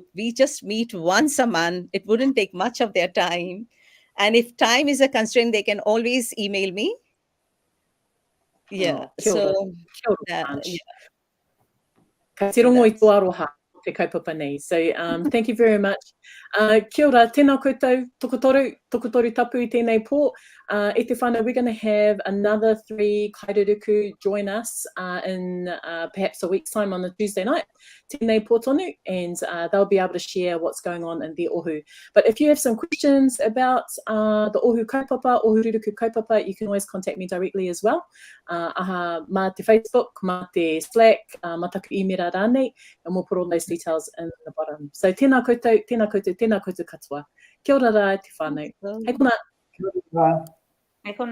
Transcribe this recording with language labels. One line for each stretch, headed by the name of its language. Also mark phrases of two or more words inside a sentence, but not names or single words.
English: We just meet once a month. It wouldn't take much of their time. And if time is a constraint, they can always email me. Yeah. So thank you very much.
Māori: Kia ora, tēnā koutou, tokotoru tapu I tēnei pō. E te whānau,
English: we're going to have another 3 Kairuruku join us in perhaps a week's time on a Tuesday night,
Māori: tēnei pō tonu,
English: and they'll be able to share what's going on in their ohu. But if you have some questions about the
Māori: ohu kaupapa, Ohu Ruruku kaupapa,
English: you can always contact me directly as well.
Māori: Ma te Facebook, ma te Slack, ma taku imera rānei,
English: and we'll put all those details in the bottom.
Māori: So tēnā koutou, tēnā koutou, tēnā koutou katoa. Kia ora rā te whānau. Hei kona. Kia ora. Hei kona.